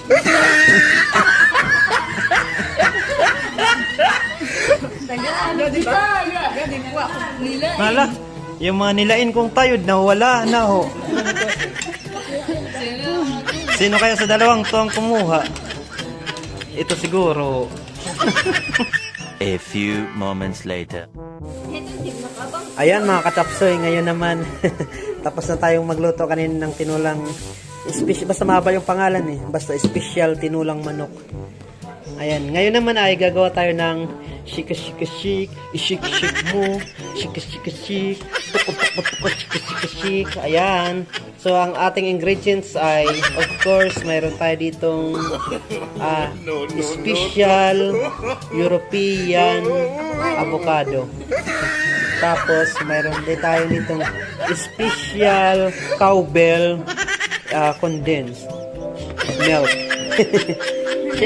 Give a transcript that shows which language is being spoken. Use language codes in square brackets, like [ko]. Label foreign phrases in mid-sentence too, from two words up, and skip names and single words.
[tl] Hala, yung mga nilain kong tayud nawala na ho. Sino kaya sa dalawang to ang kumuha? Ito siguro. [en] A few moments later. [tl] Ayan mga katapsoy, ngayon naman tapos na tayong magluto kanina ng tinulang basta mahaba yung pangalan basta special tinulang manok. Ayan, ngayon naman ay gagawa tayo ng shika-shika-shik, ishik-shik mo, shika-shika-shik, tuko-tuko-tuko-shika-shika-shik. Ayan. So, ang ating ingredients ay, [en] of course, [tl] mayroon tayo ditong [en] special European avocado. [tl] Tapos, mayroon din tayo ditong [en] special cowbell condensed milk.